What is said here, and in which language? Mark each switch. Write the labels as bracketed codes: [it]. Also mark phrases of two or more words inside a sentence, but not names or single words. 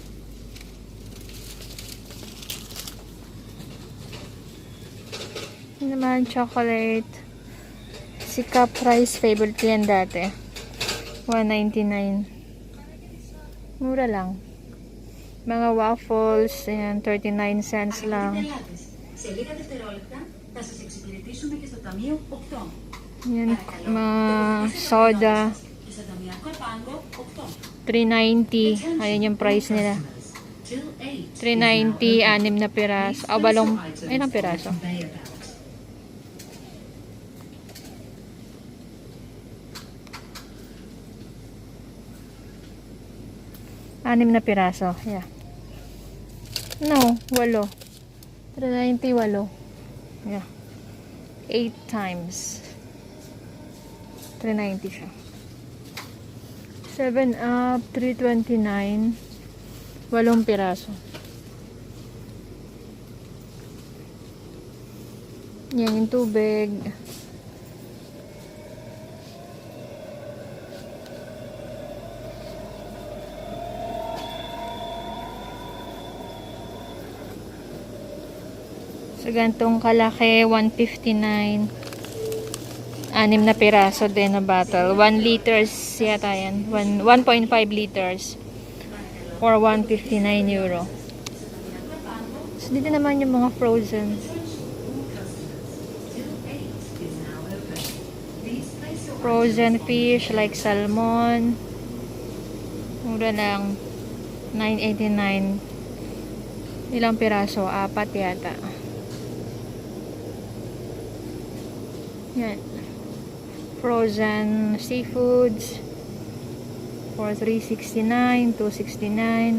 [tl] Yan naman, chocolate. Si Caprice, favorite ko yan dati. 199. Mura lang. Mga waffles, ayan, 39 cents lang. [el] Σε λίγα δευτερόλεπτα θα σας εξυπηρετήσουμε και στο ταμείο 8. [tl] Yan, mga soda. [el] Και στο ταμιακό πάγκο 8. [tl] 390. Ayan yung price nila. Till 8. 390, 6 na piraso. O, balong, ilang piraso? [en] Conveyor belt. [tl] Anim na piraso. Yeah. No, 8. 390, 8. Yeah. 8 times. 390 siya. 7 up, 329. 8 piraso. Yan yung tubig. So, gantong kalaki, 159. 6 na piraso din na bottle. 1 liters yata yan. 1.5 liters. For 159 euro. So, dito naman yung mga frozen. [en] Frozen fish like salmon. [tl] Mura lang. 9.89. Ilang piraso? 4 yata. Yan. [en] Frozen seafoods for 369, 269.